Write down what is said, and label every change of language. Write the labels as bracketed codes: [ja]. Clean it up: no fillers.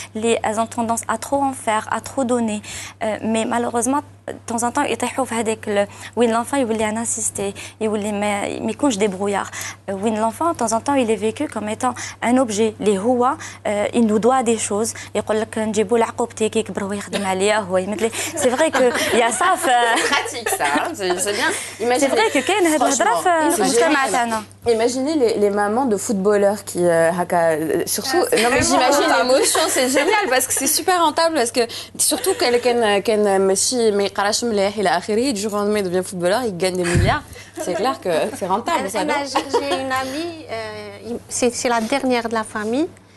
[fr] Elles ont tendance à trop en faire, à trop donner. Mais malheureusement, de temps en temps, [ar] يطيحوا في هذاك وين [fr] l'enfant يولي un assisté, [ar] يولي ما يكونش [fr] débrouillard. وين l'enfant, de temps en temps, il est vécu comme étant un objet. [ar] اللي هو [fr] il nous doit des choses. [ar] يقول لك نجيبوا لعقوبتي كي يكبر ويخدم عليا هو يمثلي. [fr] C'est vrai que il y a ça. Pratique ça, c'est bien. C'est vrai que [ar] كاين هاد الهضره في المجتمع تاعنا. [fr] Imaginez les mamans de footballeurs qui surtout non mais j'imagine l'émotion, c'est génial parce que c'est super rentable parce que surtout [ar] كان ماشي ما يقراش مليح الى اخره [fr] du jour au lendemain il devient footballeur, il gagne des milliards. C'est clair que c'est rentable ça. J'ai une amie, c'est la dernière de la famille.